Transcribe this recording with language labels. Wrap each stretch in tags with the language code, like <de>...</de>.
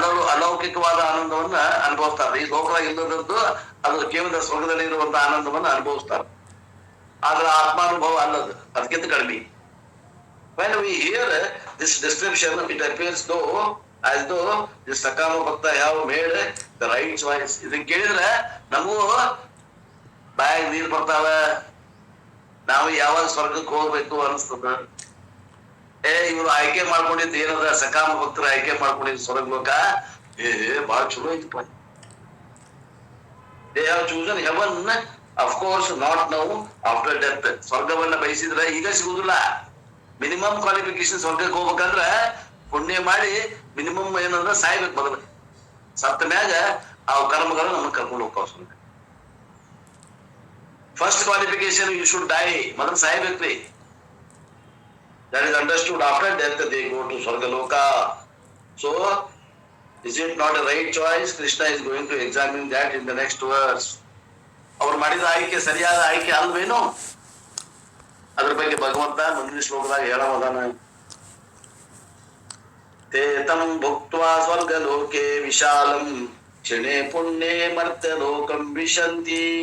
<kn>ಅಲೌಕಿಕವಾದ ಆನಂದವನ್ನ ಅನುಭವಿಸ್ತಾರೆ. ಈ ಲೋಕದಾಗ ಇಲ್ಲದದ್ದು ಅದು ಕೇವಲ ಸ್ವರ್ಗದಲ್ಲಿ ಇರುವಂತ ಆನಂದವನ್ನ ಅನುಭವಿಸ್ತಾರೆ. ಆದ್ರೆ ಆತ್ಮಾನುಭವ ಅಲ್ಲದು, ಅದಕ್ಕಿಂತ ಕಡಿಮೆ.</kn> <en>When we hear this description, it appears as though the Sakama Bhakta have made the right choice.</en> <kn>ಇದನ್ನ ಕೇಳಿದ್ರೆ ನಮಗೂ ಬಾಯಿಗೆ ನೀರು ಬರ್ತಾವ, ನಾವು ಯಾವಾಗ ಸ್ವರ್ಗಕ್ಕೆ ಹೋಗ್ಬೇಕು ಅನಿಸ್ತದ. ಇವ್ರು ಆಯ್ಕೆ ಮಾಡ್ಕೊಂಡಿದ್ದು ಏನದ, ಸಕಾಮ ಭಕ್ತರು ಆಯ್ಕೆ ಮಾಡ್ಕೊಂಡಿದ್ದು ಸ್ವರ್ಗ ಲೋಕ, ಬಹಳ ಚಲೋ ಐತಪ್ಪ.</kn> <en>They have chosen heaven, of course not now, after death.</en> <kn>ಸ್ವರ್ಗವನ್ನ ಬಯಸಿದ್ರೆ ಈಗ ಸಿಗುದಿಲ್ಲ. ಮಿನಿಮಮ್ ಕ್ವಾಲಿಫಿಕೇಶನ್ ಸ್ವರ್ಗಕ್ಕೆ ಹೋಗ್ಬೇಕಂದ್ರ ಪುಣ್ಯ ಮಾಡಿ ಮಿನಿಮಮ್ ಏನಂದ್ರ ಸಾಯ್ಬೇಕು ಮೊದಲು. ಸತ್ತ ಮ್ಯಾಗ ಆ ಕರ್ಮಗಳು ನಮ್ಮನ್ನ ಕರ್ಕೊಂಡು ಹೋಗ್ತಾವ ಸ್ವರ್ಗ.</kn> <en>first qualification you should die,</en> <kn>ಮೊದಲು ಸಾಯ್ಬೇಕ್ರಿ.</kn> <en>That is understood. After death they go to Swargaloka. So, is it not a right choice? Krishna is going to examine that in the next verse.</en> <kn>ಅವ್ರು ಮಾಡಿದ ಆಯ್ಕೆ ಸರಿಯಾದ ಆಯ್ಕೆ ಅಲ್ವೇನೋ, ಅದ್ರ ಬಗ್ಗೆ ಭಗವಂತ ಮುಂದಿನ ಶ್ಲೋಕದಾಗ ಹೇಳೋದಾನ.</kn> <sa>ತೇ ತಂ ಭುಕ್ತ್ವಾ ಸ್ವರ್ಗಲೋಕೆ ವಿಶಾಲಂ ಕ್ಷಣೇ ಪುಣ್ಯೇ ಮರ್ತ್ಯಲೋಕಂ ವಿಶಂತಿ.</sa>